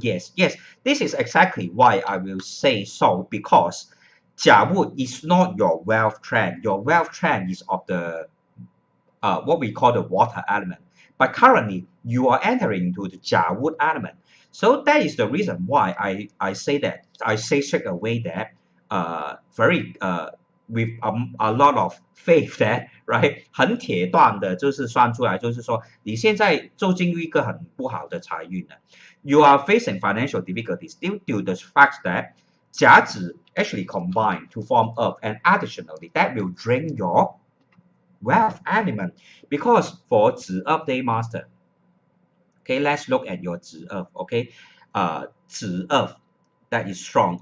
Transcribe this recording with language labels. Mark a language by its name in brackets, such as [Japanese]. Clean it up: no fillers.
[English] Yes, this is exactly why I will say so, because Jia Wu is not your wealth trend. Your wealth trend is of the what we call the water element. But currently you are entering into the Jia Wu element. So that is the reason why I say that. I say straight away that very with a lot of faith that right [Chinese] 很铁断的，就是算出来，就是说你现在就进入一个很不好的财运了。 [English] You are facing financial difficulties due to the fact that 甲子 actually combine to form earth, and additionally that will drain your wealth element, because for Zi Earth Day Master. Okay, let's look at your Zi Earth. Okay, Zi Earth, that is strong.